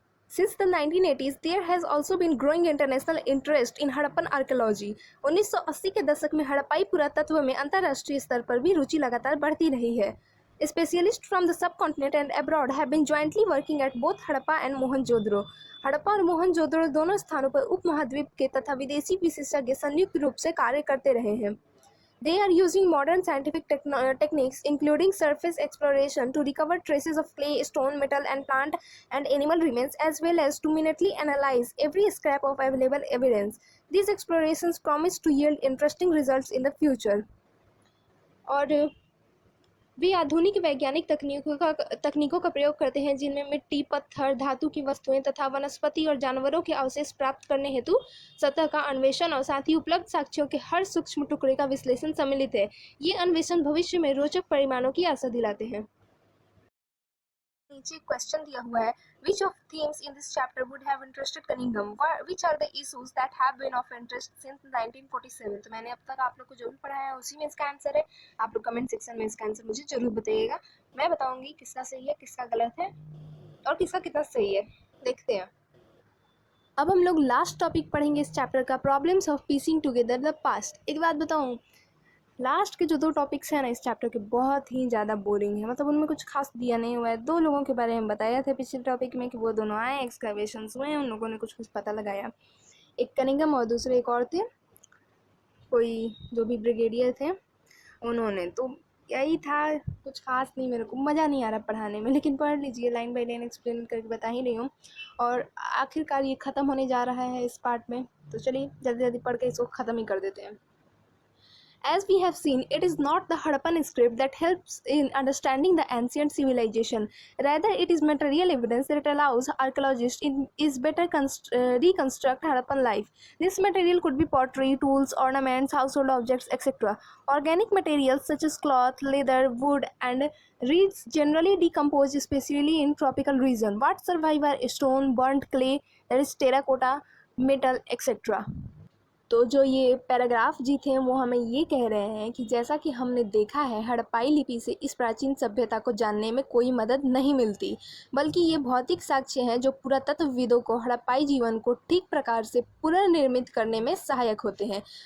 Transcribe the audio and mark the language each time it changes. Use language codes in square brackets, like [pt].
[en] Since the 1980s, there has also been growing international interest in Harappan archaeology. [hi] 1980 के दशक में हड़प्पाई पुरातत्व में अंतर्राष्ट्रीय स्तर पर भी रुचि लगातार बढ़ती रही है। [en] Specialists from the subcontinent and abroad have been jointly working at both Harappa and Mohenjo-daro. [hi] Harappa और मोहनजोदड़ो दोनों स्थानों पर उपमहाद्वीप के तथा विदेशी विशेषज्ञ संयुक्त रूप से कार्य करते रहे हैं. [en] They are using modern scientific techniques, including surface exploration, to recover traces of clay, stone, metal, and plant and animal remains, as well as to minutely analyze every scrap of available evidence. These explorations promise to yield interesting results in the future. [hi] और वे आधुनिक वैज्ञानिक तकनीकों का प्रयोग करते हैं जिनमें मिट्टी, पत्थर, धातु की वस्तुएं तथा वनस्पति और जानवरों के अवशेष प्राप्त करने हेतु सतह का अन्वेषण और साथ ही उपलब्ध साक्ष्यों के हर सूक्ष्म टुकड़े का विश्लेषण सम्मिलित है. ये अन्वेषण भविष्य में रोचक परिणामों की आशा दिलाते हैं. नीचे क्वेश्चन दिया हुआ है, [en] which of themes in this chapter would have interested Cunningham? Which are the issues that have been of interest since 1947? [hi] तो मैंने अब तक आप लोग को जो भी पढ़ाया है उसी में इसका आंसर है. आप लोग कमेंट सेक्शन में इसका आंसर मुझे जरूर बताइएगा. मैं बताऊंगी किसका सही है, किसका गलत है और किसका कितना सही है. देखते हैं. अब हम लोग लास्ट टॉपिक पढ़ेंगे इस चैप्टर का, [en] Problems of piecing together the past. [hi] एक बात बताऊं, लास्ट के जो 2 टॉपिक्स हैं ना इस चैप्टर के बहुत ही ज़्यादा बोरिंग है. मतलब उनमें कुछ खास दिया नहीं हुआ है. 2 लोगों के बारे में बताया था पिछले टॉपिक में कि वो दोनों आए, एक्सकवेशंस हुए, उन लोगों ने कुछ पता लगाया. एक कनिंघम और दूसरे एक और थे, कोई जो भी ब्रिगेडियर थे उन्होंने. तो यही था, कुछ खास नहीं. मेरे को मज़ा नहीं आ रहा पढ़ाने में, लेकिन पढ़ लीजिए, लाइन बाय लाइन एक्सप्लेन करके बता ही रही हूँ. और आखिरकार ये ख़त्म होने जा रहा है इस पार्ट में, तो चलिए जल्दी जल्दी पढ़ के इसको ख़त्म ही कर देते हैं. [en] As we have seen, it is not the Harappan script that helps in understanding the ancient civilization. Rather, it is material evidence that allows archaeologists is better reconstruct Harappan life. This material could be pottery, tools, ornaments, household objects, etc. Organic materials such as cloth, leather, wood, and reeds generally decompose, especially in tropical region. What survive are stone, burnt clay, that is terracotta, metal, etc. [hi] तो जो ये paragraph जी थे वो हमें ये कह रहे हैं कि जैसा कि हमने देखा है, हड़प्पाई लिपि से इस प्राचीन सभ्यता को जानने में कोई मदद नहीं मिलती, बल्कि ये भौतिक साक्ष्य हैं जो पुरातत्वविदों को हड़प्पाई जीवन को ठीक प्रकार से पुनर्निर्मित करने में सहायक होते हैं.